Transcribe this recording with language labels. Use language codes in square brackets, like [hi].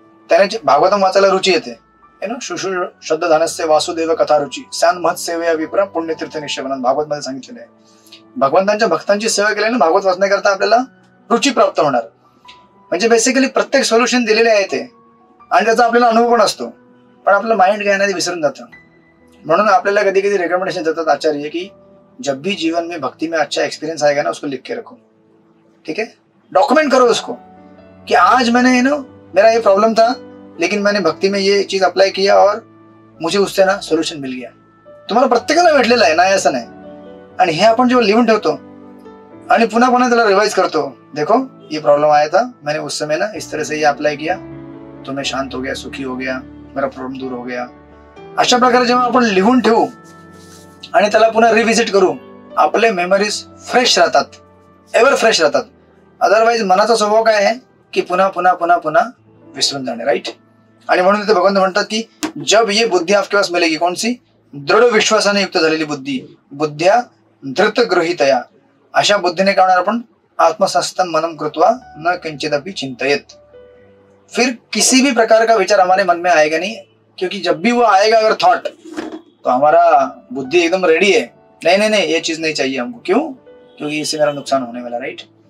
[mr] त्याने भागवतम वाचायला रुची येते. [sa] शुशु श्रद्धानस्य वासुदेव कथा रुची सॅन महत् सेवया विप्र पुण्यतीर्थ निश्चयवनात [mr] भागवत मध्ये सांगितलेलं आहे. भगवंतांच्या भक्तांची सेवा केल्याने भागवत वाचण्याकरता आपल्याला रुची प्राप्त होणार. म्हणजे बेसिकली प्रत्येक सोल्युशन दिलेले आहे ते, आणि त्याचा आपल्याला अनुभव पण असतो. पण आपलं माइंड काय नाही विसरून जातं. म्हणून आपल्याला कधी कधी रिकमेंडेशन देतात आचार्य की [hi] जब भी जीवन में भक्ति में अच्छा एक्सपीरियंस आएगा ना, उसको लिख के रखो, ठीक है? डॉक्यूमेंट करो उसको कि आज मैंने मेरा ये प्रॉब्लम था, लेकिन मैंने भक्ति में ये चीज अप्लाई किया और मुझे उससे ना सोल्यूशन मिल गया. [mr] तुम्हाला प्रत्येकाला भेटलेलं आहे, नाही असं नाही. आणि हे आपण जेव्हा लिहून ठेवतो आणि पुन्हा पुन्हा त्याला रिवाइज करतो, [hi] देखो ये प्रॉब्लम आया था, मैंने उस समय ना इस तरह से ये अप्लाई किया तो मैं शांत हो गया, सुखी हो गया, मेरा प्रॉब्लेम दूर हो गया. [mr] अशा प्रकारे जेव्हा आपण लिहून ठेवू आणि त्याला पुन्हा रिव्हिजिट करू, आपले मेमरीज फ्रेश राहतात, एव्हर फ्रेश राहतात. अदरवाईज मनाचा स्वभाव काय आहे की पुन्हा पुन्हा पुन्हा पुन्हा विसरून जाणे, राईट? आणि म्हणून ते भगवंत म्हणतात की [hi] जब ये बुद्धी आपके पास मिलेगी, कोणसी? [mr] दृढ विश्वासाने युक्त झालेली बुद्धी, बुद्ध्या धृत गृहीतया. अशा बुद्धीने काय होणार आपण? [sa] आत्मसंस्थम मनम कृत्वा न किंचिदपि चिंतयेत. [hi] फिर किसी भी प्रकार का विचार हमारे मन में आएगा नहीं, क्योंकि जब भी वो आएगा अगर थॉट, तो हमारा बुद्धि एकदम रेडी है, नहीं ये चीज नहीं चाहिए हमको. क्यों? क्योंकि इससे मेरा नुकसान होने वाला, राईट?